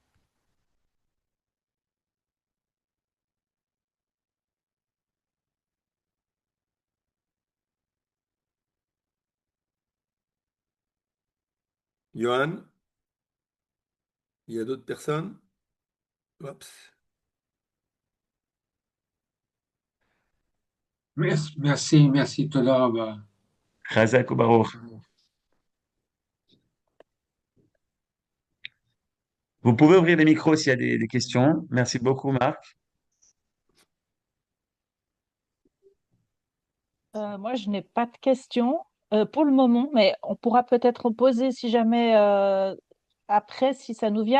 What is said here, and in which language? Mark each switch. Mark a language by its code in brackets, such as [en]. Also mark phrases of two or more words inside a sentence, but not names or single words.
[fr] Johan, il y a d'autres personnes? Oups. Merci, [he] תודה רבה. חזק וברוך. [fr] Vous pouvez ouvrir les micros s'il y a des questions. Merci beaucoup, Marc. Moi, je n'ai pas de questions pour le moment, mais on pourra peut-être en poser si jamais après, si ça nous vient.